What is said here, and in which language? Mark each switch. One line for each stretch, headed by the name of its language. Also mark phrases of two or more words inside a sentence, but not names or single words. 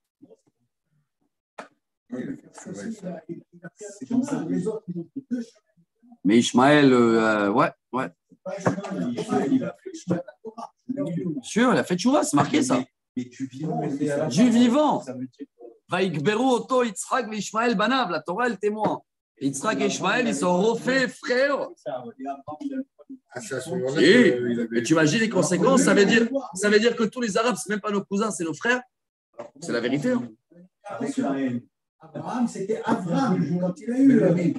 French: Mais Ishmaël, ouais. Sûr, il a fait tchouva, c'est marqué ça. Du vivant.
Hebrew: ויקברו אותו יצחק לישמעאל בניו.
French: La Torah, elle témoin. Yitzhak et Ishmaël, ils sont refaits frères. Et tu imagines les conséquences, ça veut dire que tous les Arabes, ce n'est même pas nos cousins, c'est nos frères. C'est la vérité. Hein. Abraham, c'était Abraham quand il a eu.